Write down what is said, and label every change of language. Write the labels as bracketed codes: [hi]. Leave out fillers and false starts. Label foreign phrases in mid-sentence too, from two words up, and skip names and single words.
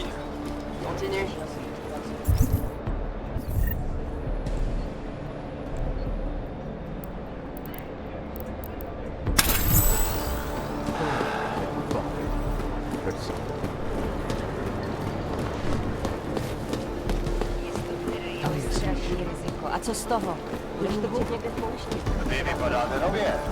[fr] Continue. Je le sens. [cs] A co z toho? Když to bude někde v poušti. Vivi pas là, non bien.